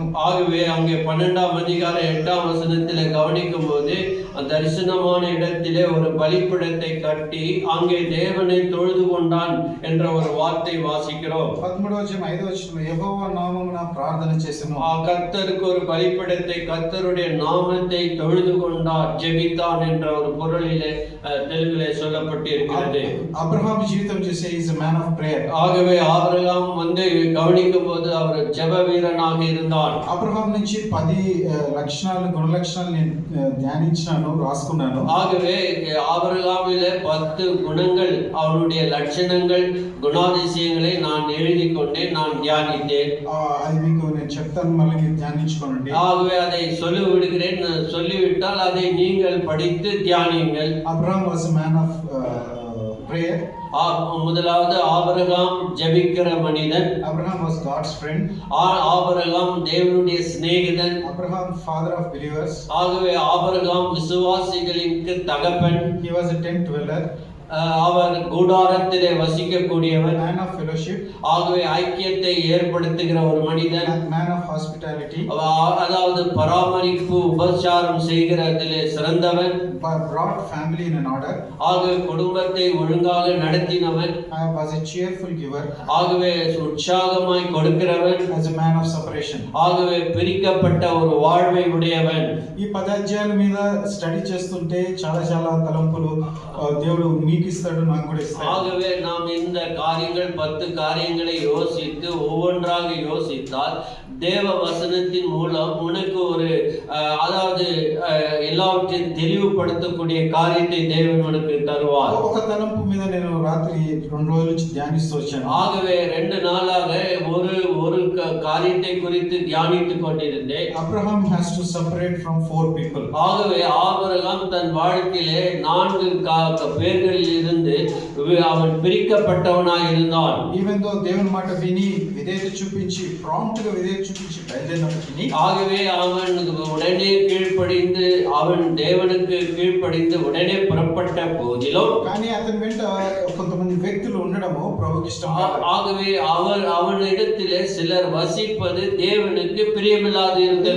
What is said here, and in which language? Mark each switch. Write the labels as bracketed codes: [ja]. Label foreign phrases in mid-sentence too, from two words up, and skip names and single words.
[ta] ஆகவே அங்கே 12ஆம் அதிகாரம் 8ஆம் வசனத்திலே கவனிக்கும் போது தரிசனமான இடத்திலே ஒரு பலிபீடத்தை கட்டி அங்கே தேவனை தொழுது கொண்டான் என்ற ஒரு வார்த்தை வாசிக்கிறோம். [te] 13వ అధ్యాయం 5వ వచనంలో యెహోవా నామమున ప్రార్థన చేసెను. [ta] கர்த்தருக்கு ஒரு பலிபீடத்தை, கர்த்தருடைய நாமத்தை தொழுது கொண்டார், ஜெபித்தான் என்ற ஒரு பொருளிலே தெலுங்கிலே சொல்லப்பட்டு இருக்கிறது. [te] అబ్రహాం జీవితం చూసే [en] is a man of prayer. [ta] ஆகவே ஆபிரகாம் கவனிக்கும் போது அவர் ஜெப வீரனாக இருந்தார். [te] అబ్రహాం నుంచి 10 లక్షణాలు, గుణ లక్షణాలు నేను ధ్యానించాను, రాసుకున్నాను. [ta] ஆகவே ஆபிரகாமிலே 10 குணங்கள், அவனுடைய லட்சணங்கள், குணாதிசயங்களை நான் எழுதி கொண்டேன், நான் தியானித்தேன். [te] అది మీకు నేను చెప్తాను, మళ్ళీ మీరు ధ్యానించుకోండి. [ta] ஆகவே அதை சொல்லிவிடுகிறேன், சொல்லிவிட்டால் அதை நீங்கள் படித்து தியானியுங்கள். [en] Abraham was a man of prayer. [ta] முதலாவது ஆபிரகாம் ஜெபிக்கிற மனிதன். [en] Abraham was God's friend. [ta] ஆபிரகாம் தேவனுடைய சிநேகிதன். [en] Abraham father of believers. [ta] ஆகவே ஆபிரகாம் விசுவாசிகளுக்கு தகப்பன். [en] he was a tent dweller. [ta] அவர் கூடாரத்திலே வசிக்கக்கூடியவர். [en] man of fellowship. [ta] ஆகவே ஐக்கியத்தை ஏற்படுத்துகிற ஒரு மனிதன். [en] man of hospitality. [ta] அதாவது பராமரிப்பு, உபசாரம் செய்கிறதிலே சிறந்தவன். [en] brought family in an order. [ta] ஆகவே குடும்பத்தை ஒழுங்காக நடத்தினவன். [en] was a cheerful giver. [ta] ஆகவே உற்சாகமாய் கொடுக்கிறவன். [en] as a man of separation. [ta] ஆகவே பிரிக்கப்பட்ட ஒரு வாழ்வை உடையவன். [te] ఈ 10 అధ్యాయాల మీద స్టడీ చేస్తుంటే చాలా చాలా తలంపులు దేవుడు మీకు ఇస్తాడు, నాకు కూడా ఇస్తాడు. [ta] ஆகவே நாம் இந்த காரியங்கள் 10 காரியங்களை யோசித்து ஒவ்வொன்றாக யோசித்தால் தேவ வசனத்தின் மூலம் உனக்கு ஒரு அதாவது எல்லாவற்றையும் தெளிவுபடுத்தக்கூடிய காரியத்தை தேவன் உனக்கு தருவார். [te] ఒక తలంపు మీద నేను రాత్రి 2 రోజుల నుంచి ధ్యానిస్తూ వచ్చాను. [ta] ஆகவே 2 நாளாக ஒரு காரியத்தை குறித்து தியானித்துக் கொண்டிருந்தேன். [en] Abraham has to separate from 4 people. [ta] ஆகவே ஆபிரகாம் தன் வாழ்க்கையிலே 4 பேர்களில் இருந்து அவன் பிரிக்கப்பட்டவனாய் இருந்தான். [en] even though [te] దేవుని మాట విని విధేయత చూపించి ప్రాంప్ట్ గా విధేయత చూపించి బయలుదేరినప్పటికీ [ta] ஆகவே அவன் உடனே கீழ்ப்படிந்து அவன் தேவனுக்கு கீழ்ப்படிந்து உடனே புறப்பட்ட போதிலும் [te] కానీ అతని వెంట కొంతమంది వ్యక్తులు ఉండడము ప్రభువుకి ఇష్టం కాదు. [ta] ஆகவே அவனிடத்திலே சிலர் வசிப்பது தேவனுக்கு பிரியமில்லாது இருந்தது.